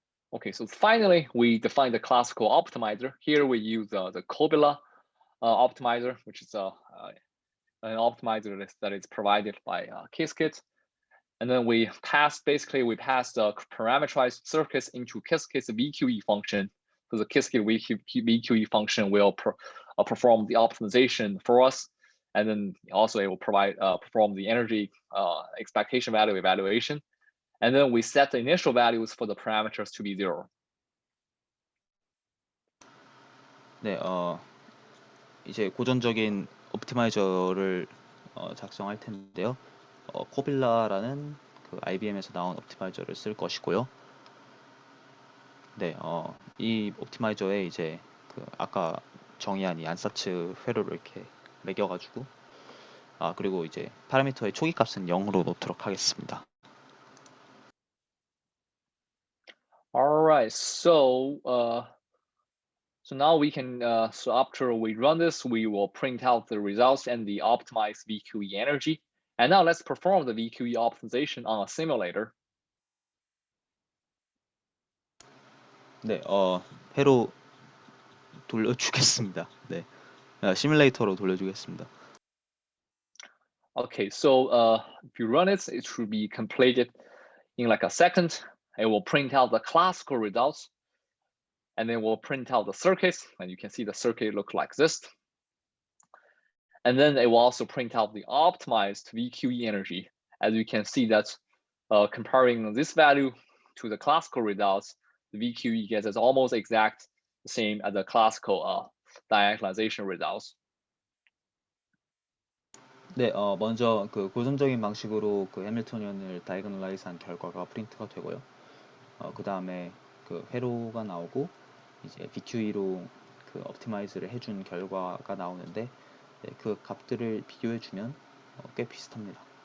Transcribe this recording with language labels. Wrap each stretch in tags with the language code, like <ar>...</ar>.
<en>Okay, so finally, we define the classical optimizer. Here we use the Kobila optimizer, which is an optimizer that is provided by Qiskit. And then we pass the parameterized circuits into Qiskit's VQE function. So the Qiskit VQE function will perform the optimization for us. And then also it will perform the energy expectation value evaluation. And then we set the initial values for the parameters to be 0.</en> <ko>네, 이제 고전적인 옵티마이저를 작성할 텐데요. 코빌라라는 그 IBM에서 나온 옵티마이저를 쓸 것이고요. 네, 이 옵티마이저에 이제 그 아까 정의한 이 안사츠 회로를 이렇게 매겨가지고 그리고 이제 파라미터의 초기 값은 0으로 놓도록 하겠습니다.</ko> <en>All right, so now we can, so after we run this, we will print out the results and the optimized VQE energy. And now let's perform the VQE optimization on a simulator.</en> <ko>네, 회로 돌려주겠습니다. 네, 시뮬레이터로 돌려주겠습니다.</ko> <en>Okay, so if you run it, it should be completed in like a second. It will print out the classical results, and then we'll print out the circuits, and you can see the circuit look like this. And then it will also print out the optimized VQE energy. As you can see that comparing this value to the classical results, the VQE gets almost exact the same as the classical diagonalization results.</en> <ko>네, 먼저 그 고전적인 방식으로 그 해밀토니언을 다이거널라이즈한 결과가 프린트가 되고요. 그 다음에 그 회로가 나오고 이제 VQE로 그 옵티마이즈를 해준 결과가 나오는데 그 값들을 비교해주면 꽤 비슷합니다.</ko>